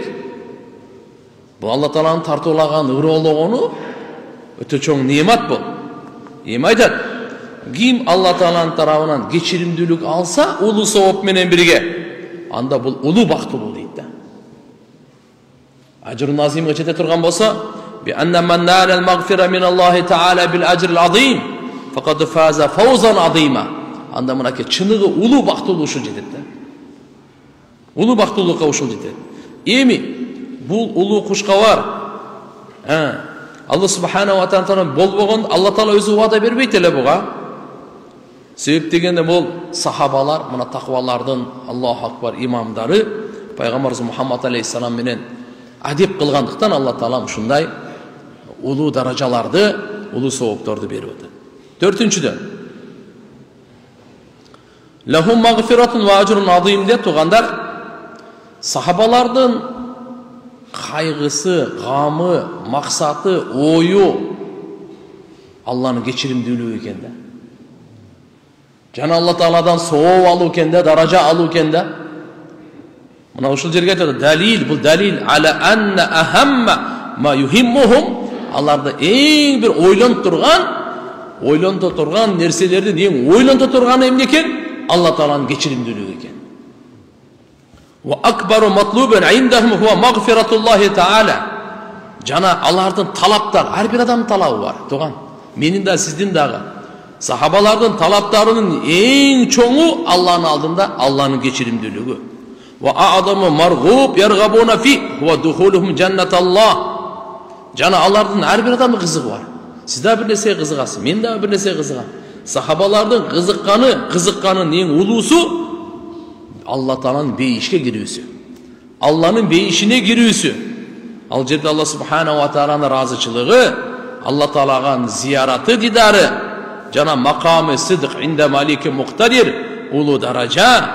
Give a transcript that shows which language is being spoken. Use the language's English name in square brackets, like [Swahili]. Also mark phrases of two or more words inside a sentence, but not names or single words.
[Kyrgyz] Бул Алла Тааланын тартуулаган ыроологону өтө чоң неемат бул. Эми айтат, ким Алла Тааланын тарабынан кечиримдүүлүк алса, улуу сооп менен бирге, анда бул улуу бактылуу дейт да. [Arabic] أجر عظيم [Kyrgyz] жете турган болсо, [Arabic] بأن من نال المغفرة من الله تعالى بالأجر العظيم فقد فاز فوزا عظيما. [Kyrgyz] Анда мынаке чыныгы улуу бактылуу ушул жетет да. Улуу бактылуулукка ушул жетет. Эми бул улуу кушкабар [Arabic] الله سبحانه وتعالى [Kyrgyz] болбогон, Алла Таала өзү убада бербейт эле буга. Себеп дегенде бул сахабалар, мына таквалардын [Arabic] الله أكبر [Kyrgyz] имамдары Пайгамбарыбыз Мухаммад алейхиссалам менен адеп кылгандыктан Алла Таала ушундай улуу даражаларды, улуу соопторду берип атат. Төртүнчүдөн, [Arabic] لهم مغفرة وأجر عظيم [Kyrgyz] деп тугандар, сахабалардын кайгысы, гамы, максаты, ою Алланын кечиримдүүлүгү экен да. Жана Алла Тааладан сооп алуу экен да, даража алуу экен да. Мына ушул жерге айтат, далил, бул далил [Arabic] ألا أن أهم ما يهمهم, [Kyrgyz] аларды эң бир ойлонто турган нерселердин эң ойлонто турганы эмне экен? Алла Тааланын кечиримдүүлүгү экен. [Arabic] وأكبر مطلوب عندهم هو مغفرة الله تعالى. [Kyrgyz] Жана алардын талаптары, ар бир адамдын талабы бар, туган. Менин да, сиздин дагы. Сахабалардын талаптарынын эң чоңу Алланын алдында Алланын кечиримдүүлүгү. [Arabic] وأعظم مرغوب يرغبون فيه هو دخولهم جنة الله. [Kyrgyz] Жана алардын ар бир адамдын кызыгы бар. Сиз да бир нерсе кызыгасыз, мен да бир нерсе кызыгам. Сахабалардын кызыкканын эң улуусу Алла Тааланын бейишке кирүүсү. Алланын бейишине кирүүсү. Ал жерде [Arabic] الله سبحانه وتعالى [Kyrgyz] разычылыгы, Алла Таалага зияраты, дидары, жана макамы [Arabic] صدق عند مليك مقتدر, [Kyrgyz] улуу даража.